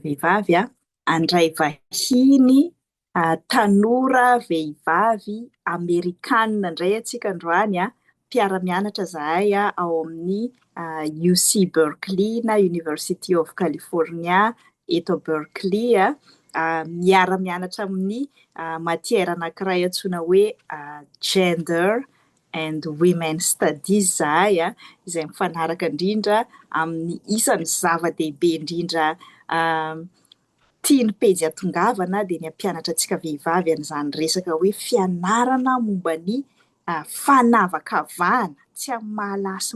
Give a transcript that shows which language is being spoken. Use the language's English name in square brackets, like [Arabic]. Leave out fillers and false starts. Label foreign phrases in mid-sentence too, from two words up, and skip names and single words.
[Malagasy] Vehivavy andray vahiny tanora vehivavy Amerikanina indray antsika androany mpiara-mianatra zahay ao amin'ny UC Berkeley na University of California eto Berkeley miara-mianatra amin'ny matière anankiray antsoina hoe [English] gender and women studies [Malagasy] zahay izay mifanaraka indrindra amin'ny isan'ny zava-dehibe indrindra tiany pejy atongavana dia ny ampianatra antsika vehivavy an'izany resaka hoe fianarana momba ny fanavakavahana tsy amin'ny mahalasy sy